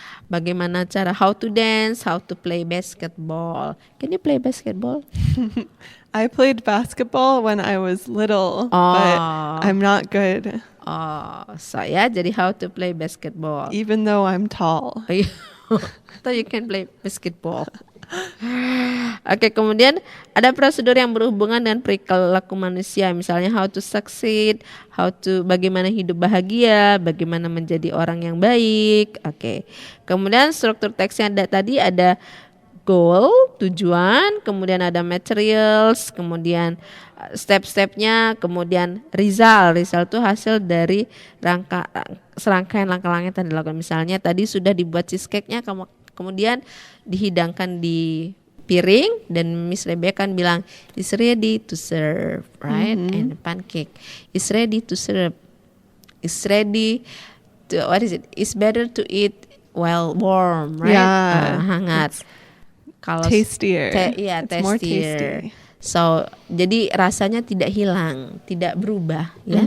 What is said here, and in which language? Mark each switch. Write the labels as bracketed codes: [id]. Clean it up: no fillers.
[en] Bagaimana cara how to dance, how to play basketball. Can you play basketball? I played basketball when I was little, but I'm not good. So ya, jadi how to play basketball. Even though I'm tall. So you can play basketball. [id] Oke, kemudian ada prosedur yang berhubungan dengan perilaku manusia, misalnya how to succeed, bagaimana hidup bahagia, bagaimana menjadi orang yang baik. Oke. Kemudian struktur teksnya tadi ada goal, tujuan, kemudian ada materials, kemudian step-stepnya, kemudian result itu hasil dari serangkaian langkah-langkah yang dilakukan. Misalnya tadi sudah dibuat cheesecake-nya, kemudian dihidangkan di piring, dan Miss Rebecca kan bilang it's ready to serve, right? [en] And pancake is ready to serve. It's ready to, what is it? It's better to eat while warm, right? Yeah. [id] Hangat. Kalau [en] tastier. Tastier. More tasty. [id] So, jadi rasanya tidak hilang, tidak berubah, ya.